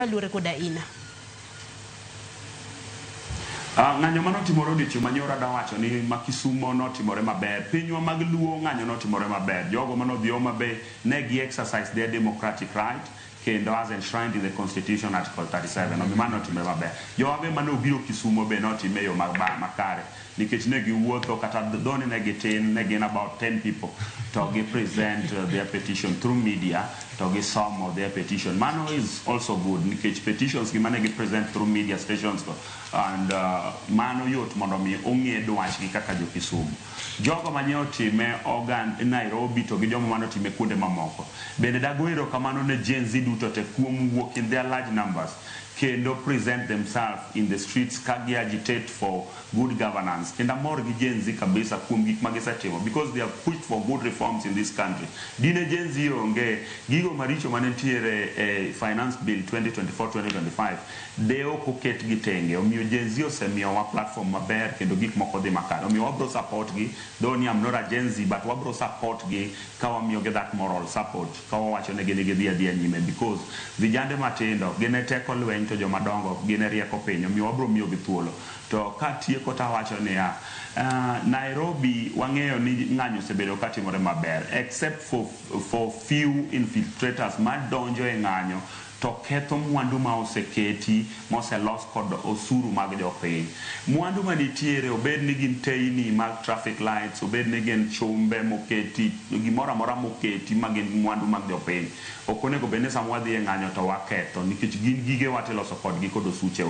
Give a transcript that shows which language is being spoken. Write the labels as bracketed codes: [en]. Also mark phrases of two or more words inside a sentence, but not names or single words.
[luo] luore koda ina. Ng'anyo manotimore odiochieng' manyoro dawacho ni ma Kisumo notimore maber. Pinywa mag Luo ng'anyo notimore maber. Jogo manodhi Homa Bay ne gi [en] exercise their democratic right [luo] kendo [en] as enshrined in the Constitution Article 37. [luo] Mano notimore maber. Jowabe manobiro Kisumo be notime yo makare nikech ne giwuotho kata dhoni ne gitin, ne gin [en] about 10 people [luo] to gi [en] present their petition through media [luo] to gi [en] some of their petition. [luo] Mano [en] is also good [luo] nikech petitions gi mane gi [en] present through media stations [luo] and mano yot mondo mi ong'e dwachgi kaka jo Kisumu. Jogo manye otime oganda Nairobi to gi jomo mano time kuonde mamoko. Bende dagoero kamano ne Gen Z duto te kuom wuok [en] in their large numbers [luo] kendo [en] present themselves in the streets [luo] kagi [en] agitate for good governance. [luo] Kenda mor gi Gen Z kabisa kuom gik magisetimo [en] because they have pushed for good reforms in this country. [luo] Dine Gen Z onge gigo maricho manentiere Finance Bill 2024-2025 deo koket gi tenge. Omiyo Gen Z osemiyo wa platform maber kendo gik moko dhi makare. Omiyo wabro support gi, though ni [en] am not a Gen Z, [luo] but wabro support gi kawamiyo gi [en] that moral support [luo] kawawacho ne gini gidhi adhiya nyime because vijande matindo gine teko lweny to joma dongo gine rieko piny. Omiyo wabro miyo gi thuolo. To ka tieko tawacho ni Nairobi wang'eyo ni ng'anyo osebedo katimore maber [en] except for few infiltrators [luo] madonjo e ng'anyo to ketho mwandu ma oseketi moselos kod osuru mag jopiny. Mwandu manitiere obed ni gin teini mag [en] traffic lights, [luo] obed ni gin chumbe moketi, gimoro amora moketi magin mwandu mag jopiny. Ok onego bed ni sama wadhi e ng'anyo to waketho nikech gin gige watiloso kodgi kod osuchewa.